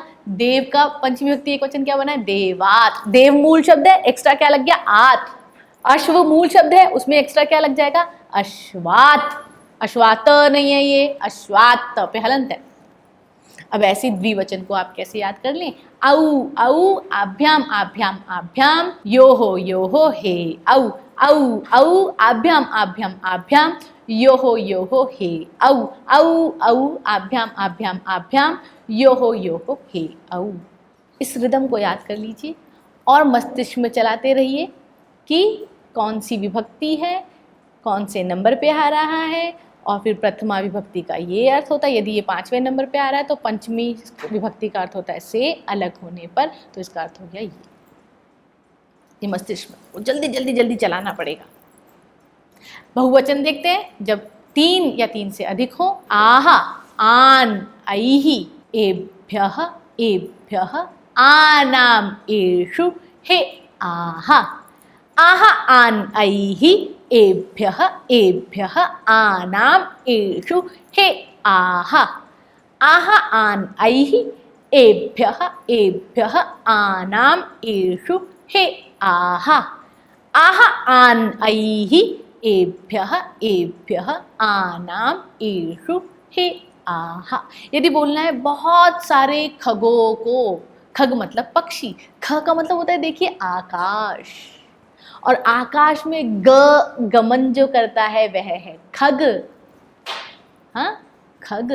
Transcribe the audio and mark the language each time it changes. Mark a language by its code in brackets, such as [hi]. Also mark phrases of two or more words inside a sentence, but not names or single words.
[hi] देव का पंचमी विभक्ति एक वचन क्या बना है? देवात। देव मूल शब्द है, एक्स्ट्रा क्या लग गया? आत। अश्व मूल शब्द है, उसमें एक्स्ट्रा क्या लग जाएगा? अश्वात। अश्वात नहीं है ये, अश्वात पे हलंत है। अब ऐसे द्विवचन को आप कैसे याद कर लें? [sa] औ, औ, आभ्याम, आभ्याम, आभ्याम, यो हो हे औ, औ, औ, आभ्याम, आभ्याम, आभ्याम, यो हो हे औ, औ, औ, आभ्याम, आभ्याम, आभ्याम, यो हो हे औ। [hi] इस रिदम को याद कर लीजिए और मस्तिष्क में चलाते रहिए कि कौन सी विभक्ति है, कौन से नंबर पे आ रहा है, और फिर प्रथमा विभक्ति का ये अर्थ होता है। यदि ये 5वें नंबर पे आ रहा है तो पंचमी विभक्ति का अर्थ होता है से अलग होने पर, तो इसका अर्थ हो गया ये मस्तिष्क में जल्दी जल्दी जल्दी चलाना पड़ेगा। बहुवचन देखते हैं, जब 3 या 3 से अधिक हो। [sa] आहा, आन, ऐहि, एभ्यः, एभ्यः, आनाम, एषु, हे आहा। आहा, आन, ऐहि, एभ्यः, एभ्यः, आनाम, एषु, हे आहा। आहा, आन, ऐहि, एभ्यः, एभ्यः, आनाम, एषु, हे आहा। आहा, आन, ऐहि, एभ्यः, एभ्यः, आनाम, एषु, हे आहा। [hi] यदि बोलना है बहुत सारे खगों को, खग मतलब पक्षी, ख का मतलब होता है देखिए आकाश, और आकाश में गमन जो करता है वह है खग। हाँ, खग।